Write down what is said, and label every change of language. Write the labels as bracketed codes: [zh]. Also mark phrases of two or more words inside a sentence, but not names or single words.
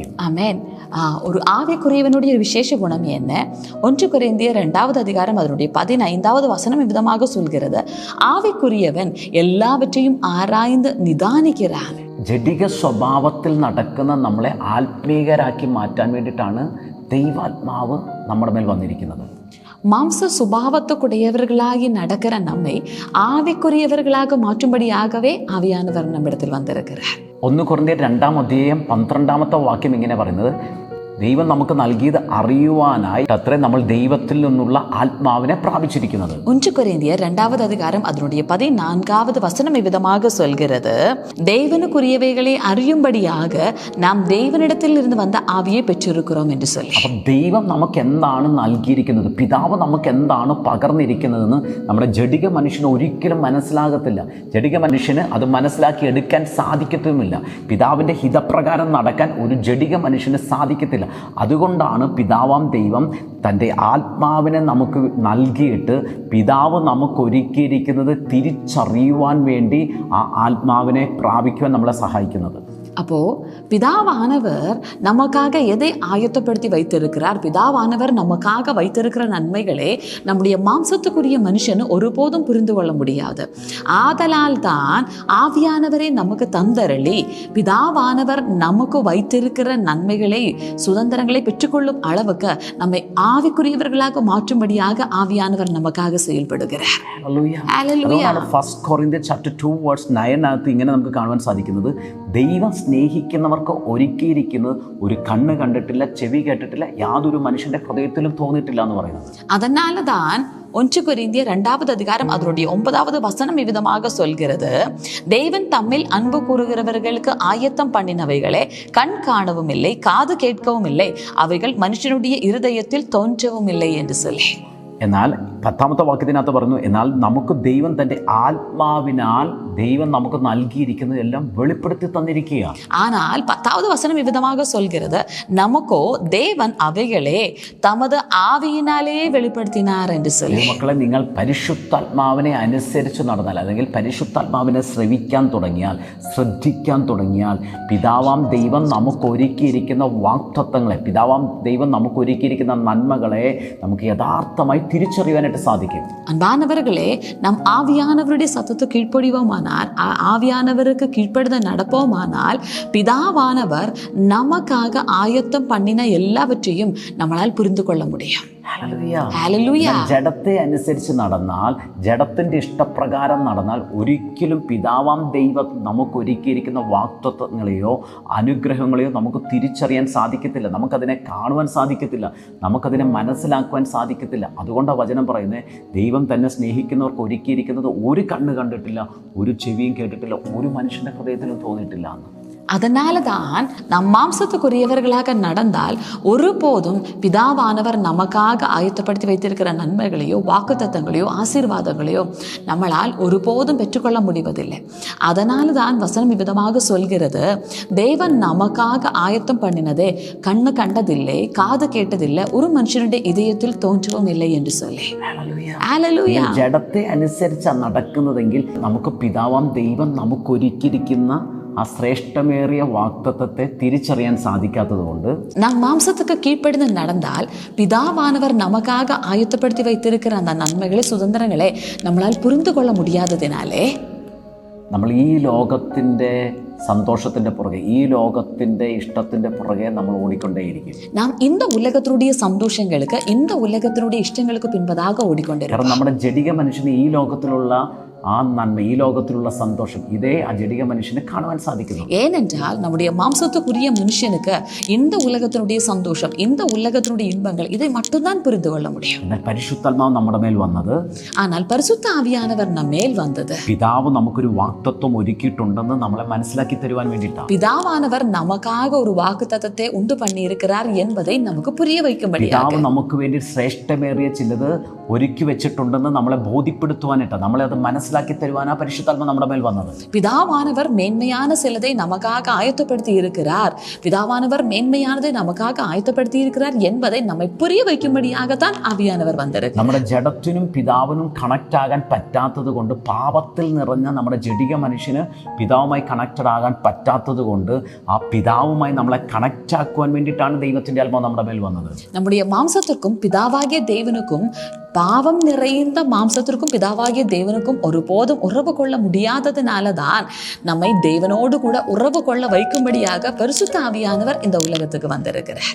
[ta] ஆமென். ஒரு ஆவிக்குரியவனுடைய விசேஷ குணம் என்ன? 1 கொரிந்தியர் 2-வது அதிகாரம் அதனுடைய 15-வது வசனம் விதமாக சொல்கிறது, ஆவிக்குரியவன் எல்லாவற்றையும் ஆராய்ந்து நிதானிக்கிறான். [ml] ജഡിക സ്വഭാവത്തിൽ നടക്കുന്ന നമ്മളെ ആത്മീകരാക്കി മാറ്റാൻ വേണ്ടിയിട്ടാണ് ദൈവാത്മാവ് നമ്മുടെ മേൽ വന്നിരിക്കുന്നത്. [ta] மாம்ச சுபாவத்துக்குடையவர்களாகி நடக்கிற நம்மை ஆவிக்குரியவர்களாக மாற்றும்படியாகவே ஆவியானவர் நம்மிடத்தில் வந்திருக்கிறார். [ml] 1 കൊരിന്ത്യർ 2-ാം അധ്യായം 12-ാമത്തെ വാക്യം ഇങ്ങനെ പറയുന്നത്, ദൈവം നമുക്ക് നൽകിയത് അറിയുവാനായി അത്രേ നമ്മൾ ദൈവത്തിൽ നിന്നുള്ള ആത്മാവിനെ പ്രാപിച്ചിരിക്കുന്നത്. [ta] 1 கொரிந்தியர் 2-வது அதிகாரம் அதனுடைய 14-வது வசனம் விதமாக சொல்கிறது, தேவனுக்குரியவைகளை அறியும்படியாக நாம் தேவனிடத்தில் இருந்து வந்த ആവിയെ பெற்றிருக்கிறோம் என்று சொல்லி. [ml] അപ്പം ദൈവം നമുക്ക് എന്താണ് നൽകിയിരിക്കുന്നത്, പിതാവ് നമുക്ക് എന്താണ് പകർന്നിരിക്കുന്നതെന്ന് നമ്മുടെ ജഡിക മനുഷ്യന് ഒരിക്കലും മനസ്സിലാകത്തില്ല. ജഡിക മനുഷ്യന് അത് മനസ്സിലാക്കി എടുക്കാൻ സാധിക്കത്തുമില്ല. പിതാവിൻ്റെ ഹിതപ്രകാരം നടക്കാൻ ഒരു ജഡിക മനുഷ്യന് സാധിക്കത്തില്ല. അതുകൊണ്ടാണ് പിതാവാം ദൈവം തൻ്റെ ആത്മാവിനെ നമുക്ക് നൽകിയിട്ട് പിതാവ് നമുക്ക് ഒരുക്കിയിരിക്കുന്നത് തിരിച്ചറിയുവാൻ വേണ്ടി ആ ആത്മാവിനെ പ്രാപിക്കുവാൻ നമ്മളെ സഹായിക്കുന്നത്. [ta] அப்போ பிதாவானவர் நமக்காக எதை ஆயத்தப்படுத்தி வைத்திருக்கிறார்? பிதாவானவர் நமக்காக வைத்திருக்கிற நன்மைகளே நம்முடைய மாம்சத்துக்குரிய மனுஷன் ஒருபோதும் புரிந்து கொள்ள முடியாது. ஆதலால் தான் ஆவியானவரை நமக்கு தந்தரளி பிதாவானவர் நமக்கு வைத்திருக்கிற நன்மைகளை சுதந்திரங்களை பெற்றுக்கொள்ளும் அளவுக்கு நம்மை ஆவிக்குரியவர்களாக மாற்றும்படியாக ஆவியானவர் நமக்காக செயல்படுகிறார். [ml] ഫസ്റ്റ് കൊറിന്ത്യർ ചാപ്റ്റർ 2:9 ഇങ്ങനെ നമുക്ക് കാണുവാൻ സാധിക്കുന്നത്, ദൈവം സ്നേഹിക്കുന്നവർക്ക് ഒരുക്കിയിരിക്കുന്നത് ഒരു കണ്ണ് കണ്ടിട്ടില്ല, ചെവി കേട്ടിട്ടില്ല, യാതൊരു മനുഷ്യന്റെ ഹൃദയത്തിലും തോന്നിയിട്ടില്ല എന്ന് പറയുന്നത്. [ta] அதனாலதான் 1 கொரிந்தியர் 2-வது அதிகாரம் அதனுடைய 9-வது வசனம் இவ்விதமாக சொல்கிறது, தேவன் தம்மில் அன்பு கூறுகிறவர்களுக்கு ஆயத்தம் பண்ணினவைகளே கண் காணவும் இல்லை, காது கேட்கவும் இல்லை, அவைகள் மனுஷனுடைய இருதயத்தில் தோன்றவும் இல்லை என்று சொல்லி. [ml] എന്നാൽ 10ാമത്തെ വാക്യത്തിനകത്ത് പറഞ്ഞു, എന്നാൽ നമുക്ക് ദൈവം തൻ്റെ ആത്മാവിനാൽ ദൈവം നമുക്ക് നൽകിയിരിക്കുന്നത് എല്ലാം വെളിപ്പെടുത്തി തന്നിരിക്കുകയാണ്. [ta] ஆனால் 10வது வசனம் விதமாக சொல்கிறது, நமக்கோ தேவன் அவைகளே தமது ஆவியினாலே வெளிப்படுத்தினார் என்று சொல்லி. [ml] മക്കളെ, നിങ്ങൾ പരിശുദ്ധാത്മാവിനെ അനുസരിച്ച് നടന്നാൽ, അല്ലെങ്കിൽ പരിശുദ്ധാത്മാവിനെ ശ്രവിക്കാൻ തുടങ്ങിയാൽ, ശ്രദ്ധിക്കാൻ തുടങ്ങിയാൽ, പിതാവാം ദൈവം നമുക്ക് ഒരുക്കിയിരിക്കുന്ന വാഗ്ദത്തങ്ങളെ, പിതാവാം ദൈവം നമുക്ക് ഒരുക്കിയിരിക്കുന്ന നന്മകളെ നമുക്ക് യഥാർത്ഥമായി തിരിച്ചറിയാനായിട്ട് സാധിക്കും. [ta] அன்பானவர்களே, நம் ஆவியானவருடைய சத்தத்தை கீழ்ப்படிவோமானால், ஆவியானவருக்கு கீழ்ப்படுத நடப்போமானால், பிதாவானவர் நமக்காக ஆயத்தம் பண்ணின எல்லாவற்றையும் நம்மளால் புரிந்து கொள்ள முடியும். [ml] ജഡത്തെ അനുസരിച്ച് നടന്നാൽ, ജഡത്തിന്റെ ഇഷ്ടപ്രകാരം നടന്നാൽ ഒരിക്കലും പിതാവാം ദൈവം നമുക്ക് ഒരുക്കിയിരിക്കുന്ന വാഗ്ദത്തങ്ങളെയോ അനുഗ്രഹങ്ങളെയോ നമുക്ക് തിരിച്ചറിയാൻ സാധിക്കത്തില്ല. നമുക്കതിനെ കാണുവാൻ സാധിക്കത്തില്ല, നമുക്കതിനെ മനസ്സിലാക്കുവാൻ സാധിക്കത്തില്ല. അതുകൊണ്ടാണ് വചനം പറയുന്നത്, ദൈവം തന്നെ സ്നേഹിക്കുന്നവർക്ക് ഒരുക്കിയിരിക്കുന്നത് ഒരു കണ്ണ് കണ്ടിട്ടില്ല, ഒരു ചെവിയും കേട്ടിട്ടില്ല, ഒരു മനുഷ്യന്റെ ഹൃദയത്തിലും തോന്നിയിട്ടില്ല എന്ന്. [ta] அதனால தான் நம் மாம்சத்துக்குரியவர்களாக நடந்தால் ஒருபோதும் பிதாவானவர் நமக்காக ஆயத்தப்படுத்தி வைத்திருக்கிற நன்மைகளையோ வாக்குத்தத்தங்களையோ ஆசீர்வாதங்களையோ நம்மளால் ஒருபோதும் பெற்றுக்கொள்ள முடிவதில்லை. அதனால தான் வசனம் விதமாக சொல்கிறது, தேவன் நமக்காக ஆயத்தம் பண்ணினதே கண்ணு கண்டதில்லை, காது கேட்டதில்லை, ஒரு மனுஷனுடைய இதயத்தில் தோன்றவும் இல்லை என்று சொல்லி. [ml] ജഡത്തെ അനുസരിച്ചാണ് നടക്കുന്നതെങ്കിൽ നമുക്ക് പിതാവാം ദൈവം നമുക്കൊരുക്കിയിരിക്കുന്ന ആ ശ്രേഷ്ഠമേറിയ വാഗ്ദത്തത്തെ തിരിച്ചറിയാൻ സാധിക്കാത്തത് കൊണ്ട്, [ta] നാം മാംസத்துக்கு கீழ்ப்படிந்து நடந்தால் பிதாவானவர் நமக்காக ஆயத்தப்படுத்தி வைத்திருக்கிற அந்த நன்மைகளை, சுதந்திரங்களை நம்மளால் புரிந்து கொள்ள முடியாததினாலே [ml] നമ്മൾ ഈ ലോകത്തിൻ്റെ സന്തോഷത്തിൻ്റെ പുറകെ, ഈ ലോകത്തിൻ്റെ ഇഷ്ടത്തിൻ്റെ പുറകെ നമ്മൾ ഓടിക്കൊണ്ടേയിരിക്കും. [ta] നാം இந்த உலகத்தினுடைய சந்தோஷங்களுக்கு, இந்த உலகத்தினுடைய இஷ்டங்களுக்கு பின்பதாக ஓடிக்கொண்டிருக்கிறோம். [ml] കാരണം നമ്മുടെ ജഡിക മനുഷ്യന് ഈ ലോകത്തിലുള്ള ആ നന്മ, ഈ ലോകത്തിലുള്ള സന്തോഷം ഇതേ അജഡിക മനുഷ്യന് കാണുവാൻ സാധിക്കുന്നു. [ta] ஏனென்றால் நம்முடைய மாம்சத்துக்குரிய மனுஷனுக்கு இந்த உலகத்தினுடைய சந்தோஷம், இந்த உலகத்தினுடைய இன்பங்கள் இதை மட்டும்தான் புரிந்து கொள்ள முடியும். [ml] എന്നാൽ പരിശുദ്ധാത്മാവ് നമ്മുടെ മേൽ വന്നത്, [ta] ஆனால் பரிசுத்த ஆவியானவர் நம்ம மேல் வந்தது, [ml] പിതാവ് നമുക്കൊരു വാഗ്ദത്തം ഒരുക്കിയിട്ടുണ്ടെന്ന് നമ്മളെ മനസ്സിലാക്കി തരുവാൻ വേണ്ടിയിട്ടാണ്. [ta] பிதாவானவர் நமக்காக ஒரு வாக்குத்தத்தத்தை உண்டு பண்ணி இருக்கிறார் என்பதை நமக்கு புரிய வைக்கும்படியாக, [ml] പിതാവ് നമുക്ക് വേണ്ടി ശ്രേഷ്ഠമേറിയ ചിലത് ഒരുക്കി വെച്ചിട്ടുണ്ടെന്ന് നമ്മളെ ബോധ്യപ്പെടുത്തുവാനായിട്ടാണ്, നമ്മളെ അത് മനസ്സിലാക്കി തരുവാനാ പരിശുദ്ധാത്മ നമ്മുടെ മേൽ വന്നത്. [ta] பிதாவானவர் மேன்மையான சிலதை நமக்காக ஆயத்தப்படுத்தி இருக்கிறார், பிதாவானவர் மேன்மையானதை நமக்காக ஆயத்தப்படுத்தி இருக்கிறார் என்பதை நம்மை புரிய வைக்கும்படியாகத்தான் ஆவியானவர் வந்திருக்கிறார். [ml] നമ്മുടെ ജഡത്തിനും പിതാവിനും കണക്ട് ആകാൻ പറ്റാത്തത് കൊണ്ട്, പാപത്തിൽ നിറഞ്ഞ നമ്മുടെ ജഡിക മനുഷ്യന് പിതാവുമായി കണക്റ്റഡ് ആകാൻ പറ്റാത്തത് കൊണ്ട്, ആ പിതാവുമായി നമ്മളെ കണക്റ്റ് ആക്കുവാൻ വേണ്ടിയിട്ടാണ് ദൈവത്തിന്റെ ആത്മാവ് നമ്മുടെ മേൽ വന്നത്. [ta] நம்முடைய மாம்சத்திற்கும் பிதாவாகிய தேவனுக்கும், பாவம் நிறைந்த மாம்சத்திற்கும் பிதாவாகிய தேவனுக்கும் ஒருபோதும் உறவு கொள்ள முடியாததுனாலதான் நம்மை தேவனோடு கூட உறவு கொள்ள வைக்கும்படியாக பரிசுத்த ஆவியானவர் இந்த உலகத்துக்கு வந்திருக்கிறார்.